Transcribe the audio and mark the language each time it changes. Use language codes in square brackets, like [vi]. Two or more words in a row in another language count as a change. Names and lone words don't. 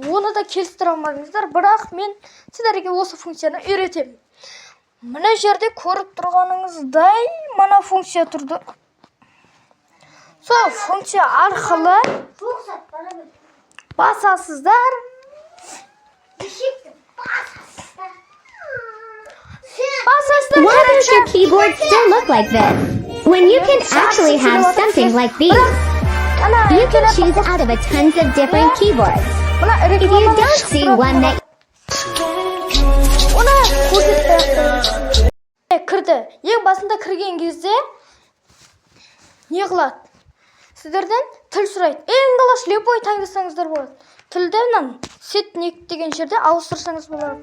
[kk] Оны да келістіре алмадыңыздар, бірақ мен сендерге осы функцияны үйретемін. Мына жерде көріп тұрғаныңыздай мына функция тұрды. Сол функция арқылы басасыздар. [en] Why does your keyboard still look like this, when you can actually have something like these? You can choose out of a tons of different keyboards. If you don't see one that [kk] кірді. Ең басында кірген кезде не қылады? Сіздерден тіл сұрайды. Ең алғаш любой таңдасаңыздар болады. Тілден сетник деген жерде ауыстырсаңыз болады.